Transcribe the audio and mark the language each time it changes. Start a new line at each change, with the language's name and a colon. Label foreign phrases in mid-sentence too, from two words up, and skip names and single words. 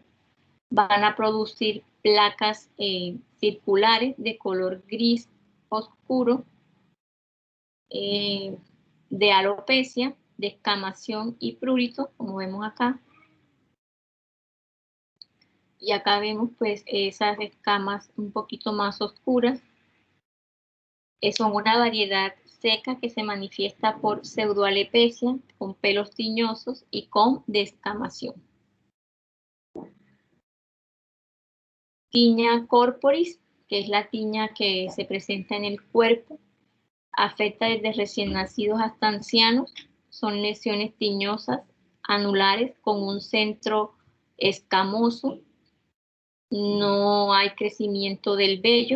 Spanish: Van a producir placas circulares de color gris oscuro, de alopecia, descamación y prurito, como vemos acá. Y acá vemos pues esas escamas un poquito más oscuras. Son una variedad seca que se manifiesta por pseudoalepecia, con pelos tiñosos y con descamación.
Latin: Tinea corporis,
Spanish: que es la tiña que se presenta en el cuerpo, afecta desde recién nacidos hasta ancianos. Son lesiones tiñosas, anulares, con un centro escamoso. No hay crecimiento del vello.